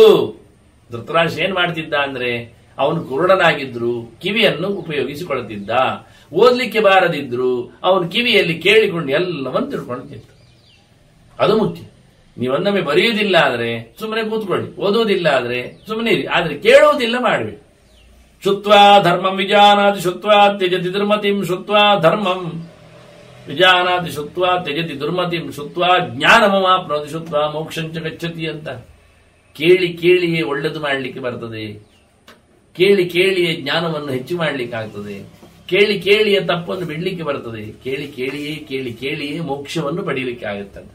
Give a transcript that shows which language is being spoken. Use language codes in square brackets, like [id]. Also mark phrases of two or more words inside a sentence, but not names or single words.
[kn] ಧೃತರಾಷ್ಟ್ರ ಏನ್ ಮಾಡ್ತಿದ್ದ ಅಂದ್ರೆ ಅವನು ಕುರುಡನಾಗಿದ್ರು, ಕಿವಿಯನ್ನು ಉಪಯೋಗಿಸಿಕೊಳ್ಳುತ್ತಿದ್ದ. ಓದ್ಲಿಕ್ಕೆ ಬಾರದಿದ್ರು ಅವನು ಕಿವಿಯಲ್ಲಿ ಕೇಳಿಕೊಂಡು ಎಲ್ಲವನ್ನು ತಿಳ್ಕೊಳ್ತಿದ್ದ. ಅದು ಮುಖ್ಯ. ನೀವೊಂದೊಮ್ಮೆ ಬರೆಯುವುದಿಲ್ಲ ಆದ್ರೆ ಸುಮ್ಮನೆ ಕೂತ್ಕೊಳ್ಳಿ, ಓದುವುದಿಲ್ಲ ಆದ್ರೆ ಸುಮ್ಮನೆ ಇರಿ, ಆದ್ರೆ ಕೇಳುವುದಿಲ್ಲ ಮಾಡಬೇಕು. [sa] ಶುತ್ವಾ ಧರ್ಮಂ ವಿಜಾನಾತಿ ಶುತ್ವಾ ತ್ಯಜತಿ ದುರ್ಮತಿಂ ಶುತ್ವಾ ಧರ್ಮಂ ವಿಜಾನಾತಿ ಶುತ್ವಾ ತ್ಯಜತಿ ದುರ್ಮತಿಂ ಶುತ್ವಾ ಜ್ಞಾನಮವಾಪ್ನೋತಿ ಶುತ್ವಾ ಮೋಕ್ಷಂಚ ಗಚ್ಚತಿ ಅಂತ. [kn] ಕೇಳಿ ಕೇಳಿಯೇ ಒಳ್ಳೆದು ಮಾಡಲಿಕ್ಕೆ ಬರ್ತದೆ, ಕೇಳಿ ಕೇಳಿಯೇ ಜ್ಞಾನವನ್ನು ಹೆಚ್ಚು ಮಾಡಲಿಕ್ಕಾಗ್ತದೆ, ಕೇಳಿ ಕೇಳಿಯೇ ತಪ್ಪನ್ನು ಬಿಡ್ಲಿಕ್ಕೆ ಬರ್ತದೆ, ಕೇಳಿ ಕೇಳಿಯೇ ಮೋಕ್ಷವನ್ನು ಪಡೀಲಿಕ್ಕೆ ಆಗುತ್ತದೆ.